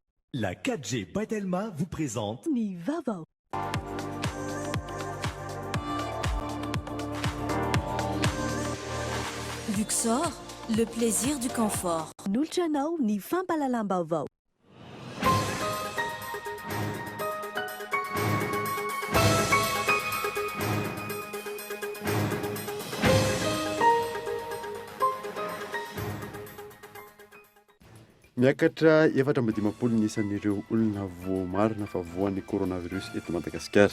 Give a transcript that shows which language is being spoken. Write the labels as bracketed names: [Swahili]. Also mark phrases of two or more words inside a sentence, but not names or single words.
[French] La 4G Batelma vous présente [Malagasy] Ni Vava. [French] Luxor, le plaisir du confort. [Malagasy] Nulchanao ni Fampalalambavao. Miakatra efatra amby dimampolo ny isan'ireo olona voamarina fa voan'ny coronavirus eto Madagasikara.